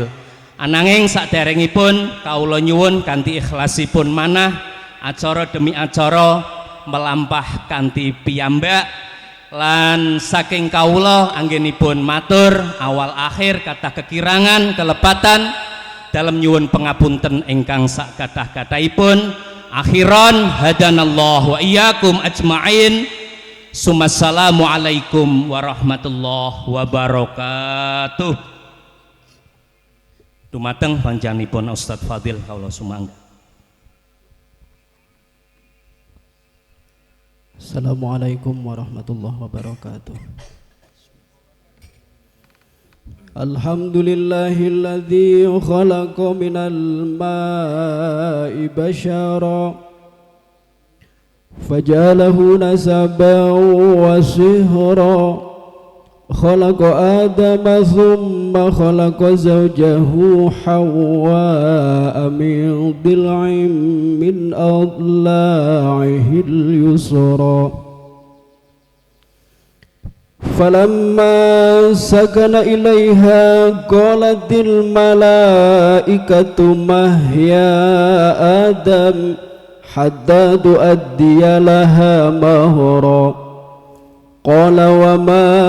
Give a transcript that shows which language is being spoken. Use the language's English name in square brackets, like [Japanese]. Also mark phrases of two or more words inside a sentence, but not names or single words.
[Javanese] Ananging saderengipun kawula nyuwun kanthi ikhlasipun manah acara demi acara melampah kanthi piyambak lan saking kawula anggenipun matur awal akhir kathah kekirangan kelepatan dalam nyuwun pengapunten ingkang sak kathah-kathahipun. [Arabic] آخرًا هدانا الله وإياكم أجمعين. ثم السلام عليكم ورحمة الله وبركاته. [Javanese] Dumateng panjenenganipun Ustadz Fadil kawula sumangga. [Arabic] السلام عليكم ورحمة الله وبركاته. الحمد لله الذي خلق من الماء بشرا فجعله نسبا وصهرا خلق آدم ثم خلق زوجه حواء من ضلع من أضلاعه اليسرى فلما سكن إليها قالت الملائكة ما هي آدم حتى تؤدي لها مهرا قال وما